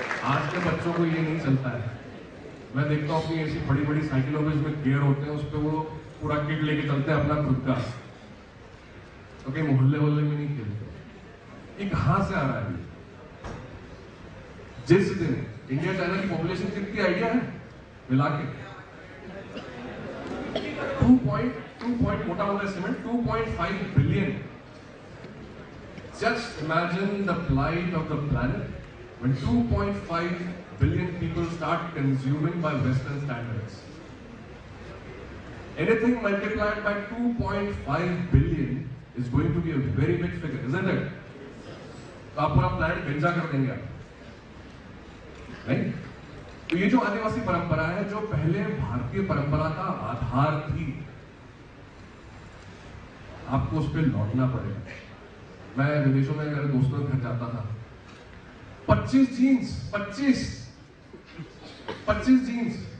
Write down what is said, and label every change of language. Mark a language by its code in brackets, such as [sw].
[hi] आज के बच्चों को ये नहीं चलता है। मैं देखता हूँ अपनी ऐसी बड़ी बड़ी साइकिलों में जिसमें गियर होते हैं, उस पर वो पूरा किट लेके चलते हैं अपना खुद का, तो कहीं मोहल्ले वल्ले में नहीं खेलते। ये कहां से आ रहा है? जिस दिन इंडिया चाइना की पॉपुलेशन कितनी आइडिया है मिला के 2 मोटा मोटा estimate 2.5 billion. [en] Just imagine the plight of the planet when 2.5 billion people start consuming by Western standards. Anything multiplied by 2.5 billion is going to be a very big figure, isn't it? [hi] तो आप पूरा plan गंजा कर देंगे आप, नहीं? तो ये जो आदिवासी परंपरा है, जो पहले भारतीय परंपरा का आधार थी, आपको उस पर लौटना पड़ेगा। मैं विदेशों में मेरे दोस्तों के घर जाता था, 25 जीन्स, 25 जीन्स।